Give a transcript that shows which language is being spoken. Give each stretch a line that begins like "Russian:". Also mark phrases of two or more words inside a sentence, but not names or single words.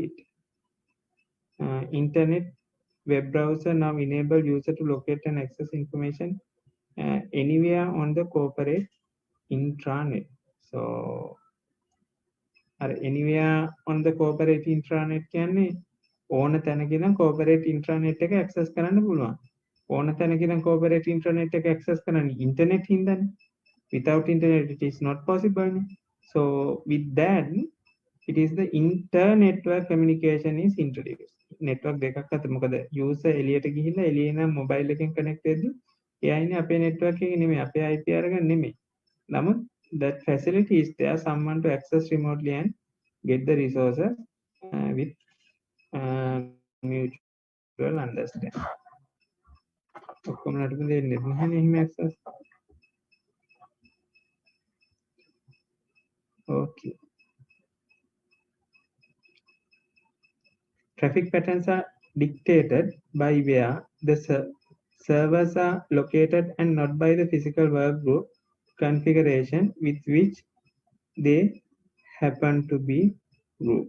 English: Internet web browser now enable user to locate and access information anywhere on the corporate intranet. So anywhere on the corporate intranet
Sinhala: කියන්නේ ඕන තැනක ඉඳන්
English: corporate intranet
Sinhala: එක access කරන්න පුළුවන්. ඕන තැනක ඉඳන්
English: corporate intranet
Sinhala: එක access කරන්න internet හින්දානේ.
English: Without internet it is not possible. So with that it is the inter-network communication is introduced.
Sinhala: Network දෙකක් අතර මොකද user එළියට ගිහිල්ලා එළියේ නම් mobile එකෙන් connect වෙද්දි එයා ඉන්නේ අපේ network එකේ නෙමෙයි අපේ IP අරගෙන නෙමෙයි.
English: නමුත් that facility is there someone to access remotely and get the resources with mutual understanding.
Sinhala: ඔක්කොම නටපු දෙන්නේ නැහැනේ එහෙම access.
English: Okay. Traffic patterns are dictated by where the servers are located and not by the physical work group configuration with which they happen to be grouped.